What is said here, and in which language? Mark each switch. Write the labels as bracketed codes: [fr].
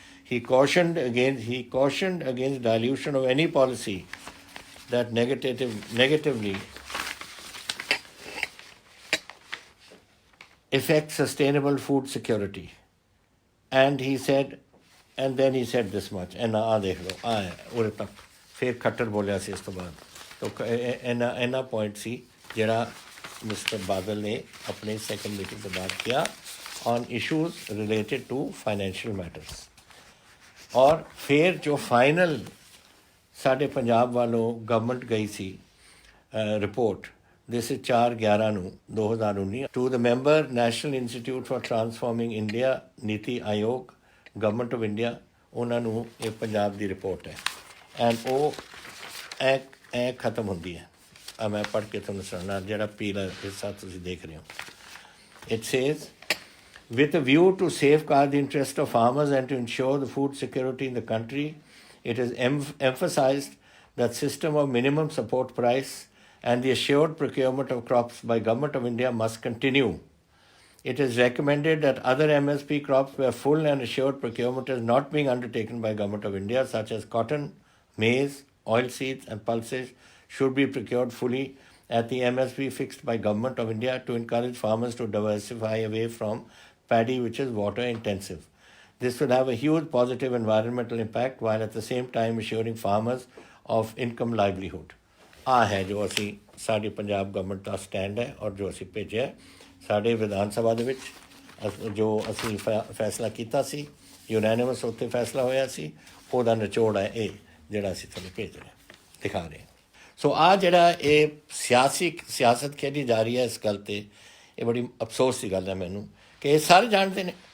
[en] He cautioned against dilution of any policy that negatively affects sustainable food security. And then he said this much, and [pa] ਆ ਦੇਖ ਲਓ ਆ ਉਰੇ ਤੱਕ। ਫਿਰ ਖੱਟਰ ਬੋਲਿਆ ਸੀ ਇਸ ਤੋਂ ਬਾਅਦ। ਤਾਂ ਇੰਨਾ ਪੁਆਇੰਟ ਸੀ ਜਿਹੜਾ ਮਿਸਟਰ ਬਾਦਲ ਨੇ ਆਪਣੀ ਸੈਕਿੰਡ ਮੀਟਿੰਗ ਤੋਂ ਬਾਅਦ ਕਿਹਾ [en] on issues related to financial matters. [pa] ਔਰ ਫਿਰ ਜੋ ਫਾਈਨਲ ਸਾਡੇ ਪੰਜਾਬ ਵੱਲੋਂ ਗਵਰਨਮੈਂਟ ਗਈ ਸੀ ਰਿਪੋਰਟ, ਦਿਸ 4/11 ਨੂੰ 2019 to the member national institute for transforming India ਨੀਤੀ ਆਯੋਗ ਗਵਰਨਮੈਂਟ ਆਫ ਇੰਡੀਆ, ਉਹਨਾਂ ਨੂੰ ਇਹ ਪੰਜਾਬ ਦੀ ਰਿਪੋਰਟ ਹੈ। ਐਂਡ ਉਹ ਐ ਖਤਮ ਹੁੰਦੀ ਹੈ। ਆ ਮੈਂ ਪੜ੍ਹ ਕੇ ਤੁਹਾਨੂੰ ਸੁਣਾਉਣਾ, ਜਿਹੜਾ ਪੀਲਾ ਹਿੱਸਾ ਤੁਸੀਂ ਦੇਖ ਰਹੇ ਹੋ। [en] It says with a view to safeguard the interest of farmers and to ensure the food security in the country, it is emphasized that system of minimum support price and the assured procurement of crops by Government of India must continue. It is recommended that other MSP crops where full and assured procurement is not being undertaken by Government of India, such as cotton, maize, oilseeds and pulses, should be procured fully at the MSP fixed by Government of India to encourage farmers to diversify away from paddy, which is water intensive. This will have a huge positive environmental impact while at the same time assuring farmers of income livelihood. [pa] ਆ ਹੈ ਜੋ ਅਸੀਂ ਸਾਡੀ Punjab government ਦਾ stand ਹੈ ਔਰ ਜੋ ਅਸੀਂ ਭੇਜਿਆ ਸਾਡੇ ਵਿਧਾਨ ਸਭਾ ਦੇ ਵਿੱਚ, ਜੋ ਅਸੀਂ ਫੈਸਲਾ ਕੀਤਾ ਸੀ ਯੂਨੈਨਿਮਸ, ਉੱਥੇ ਫੈਸਲਾ ਹੋਇਆ ਸੀ, ਉਹਦਾ ਨਿਚੋੜ ਹੈ ਇਹ ਜਿਹੜਾ ਅਸੀਂ ਤੁਹਾਨੂੰ ਭੇਜ ਰਹੇ ਦਿਖਾ ਰਹੇ। ਸੋ ਆ ਜਿਹੜਾ ਇਹ ਸਿਆਸਤ ਖੇਡੀ ਜਾ ਰਹੀ ਹੈ ਇਸ ਗੱਲ 'ਤੇ, ਇਹ ਬੜੀ ਅਫਸੋਸ ਦੀ ਗੱਲ ਹੈ ਮੈਨੂੰ ਕਿ ਇਹ ਸਾਰੇ ਜਾਣਦੇ ਨੇ।